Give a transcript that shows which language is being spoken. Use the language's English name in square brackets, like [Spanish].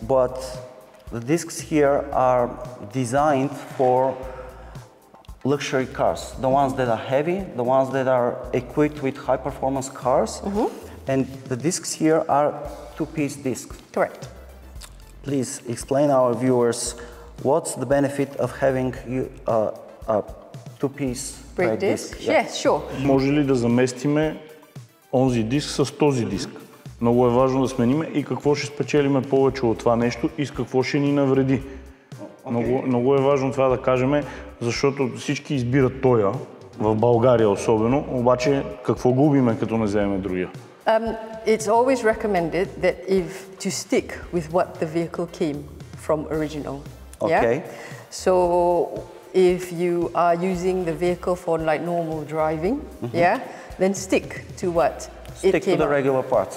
[English] But the discs here are designed for luxury cars, the ones that are heavy, the ones that are equipped with high-performance cars, and the discs here are two-piece discs. Correct. Please explain our viewers what's the benefit of having a two-piece Brake disc? Yeah. Yes, sure. [Bulgarian] Може ли да заместиме онзи диск с този диск? Много е важно да смениме и какво ще спечелиме повече от това нещо и с какво ще ни навреди. Много е важно това да кажем, защото всички избират тоя, в България особено, обаче какво губиме като не вземем другия? [English] It's always recommended that to stick with what the vehicle came from original. Okay. Yeah? So if you are using the vehicle for like normal driving, then stick to what Stick to the regular parts.